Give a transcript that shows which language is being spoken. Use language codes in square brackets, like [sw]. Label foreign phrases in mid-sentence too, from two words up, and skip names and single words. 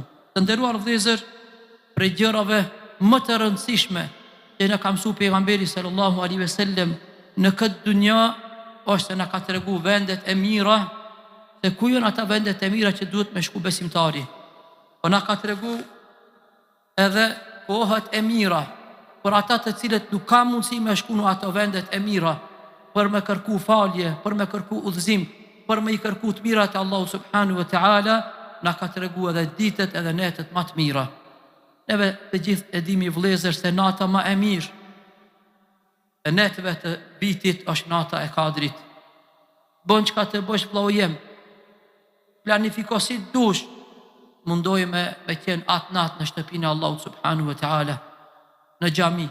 [sq] Të nderuar vëllezër, prej gjërave më të rëndësishme që na ka mësuar pejgamberi [ar] صلى الله عليه وسلم [sq] në këtë dunja është se na ka treguar vendet e mira, se ku janë ata vendet e mira që duhet me shku besimtari. Po na ka tregu edhe kohët e mira, për ata të cilët nuk ka mundësi me shku në ato vendet e mira, për me kërku falje, për me kërku udhëzim, për me i kërku të mirat e Allahu [ar] سبحانه وتعالى, [sq] na ka tregu edhe ditët edhe netët më të mira. Neve të gjithë e dimi vëllezër se nata më e mirë e netëve të vitit është nata e Kadrit. Bon çka të bësh vëllau jem, planifiko si dush, mundoj me qenë atë natë në shtëpinë e Allahut [ar] سبحانه وتعالى, [sq] në xhami.